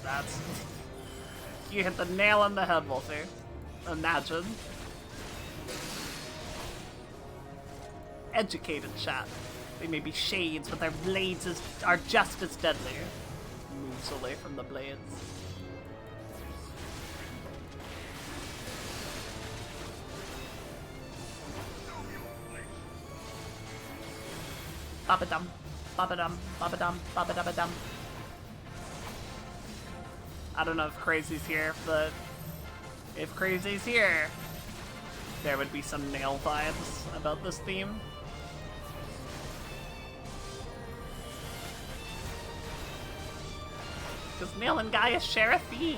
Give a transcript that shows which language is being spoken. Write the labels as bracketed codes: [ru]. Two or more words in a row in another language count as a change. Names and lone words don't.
[en] That's... You hit the nail on the head, Wolfie. Imagine. Educated chat. They may be shades, but their blades are just as deadly. Moves away from the blades. Ba-ba-dum, ba-ba-dum, ba-ba-dum, ba-ba-dum-ba-dum. I don't know if Crazy's here, but if Crazy's here, there would be some nail vibes about this theme. Because Nail and Gaia share a theme.